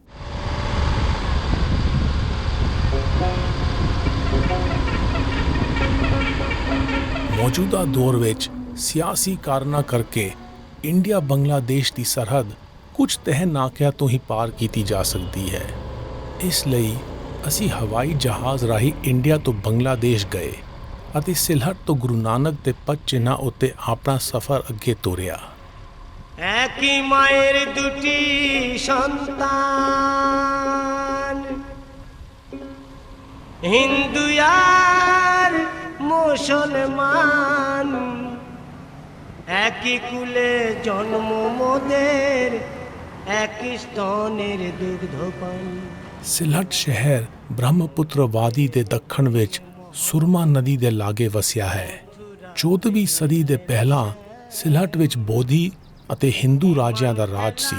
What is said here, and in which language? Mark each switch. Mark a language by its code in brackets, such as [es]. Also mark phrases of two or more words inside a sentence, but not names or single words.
[pa] ਮੌਜੂਦਾ ਦੌਰ ਵਿੱਚ ਸਿਆਸੀ ਕਾਰਨਾਂ ਕਰਕੇ ਇੰਡੀਆ ਬੰਗਲਾਦੇਸ਼ ਦੀ ਸਰਹੱਦ ਕੁਝ ਤਹਿ ਨਾਕਿਆਂ ਤੋਂ ਹੀ ਪਾਰ ਕੀਤੀ ਜਾ ਸਕਦੀ ਹੈ। ਇਸ ਲਈ ਅਸੀਂ ਹਵਾਈ ਜਹਾਜ਼ ਰਾਹੀਂ ਇੰਡੀਆ ਤੋਂ ਬੰਗਲਾਦੇਸ਼ ਗਏ ਅਤੇ ਸਿਲਹਟ ਤੋਂ ਗੁਰੂ ਨਾਨਕ ਦੇ ਪਦ ਚਿੰਨ੍ਹਾਂ ਉੱਤੇ ਆਪਣਾ ਸਫ਼ਰ ਅੱਗੇ ਤੋਰਿਆ। [bn] একই মায়ের দুটি সন্তান, হিন্দু আর মুসলমান, একই কুলে জন্ম মোদের, একই স্তনের দুগ্ধপান। [pa] ਸਿਲਹਟ ਸ਼ਹਿਰ ਬ੍ਰਹਮਪੁੱਤਰ ਵਾਦੀ ਦੇ ਦੱਖਣ ਵਿੱਚ ਸੁਰਮਾ ਨਦੀ ਦੇ ਲਾਗੇ ਵਸਿਆ ਹੈ। 14ਵੀਂ ਸਦੀ ਦੇ ਪਹਿਲਾਂ ਸਿਲਹਟ ਵਿੱਚ ਬੋਧੀ ਅਤੇ ਹਿੰਦੂ ਰਾਜਿਆਂ ਦਾ ਰਾਜ ਸੀ।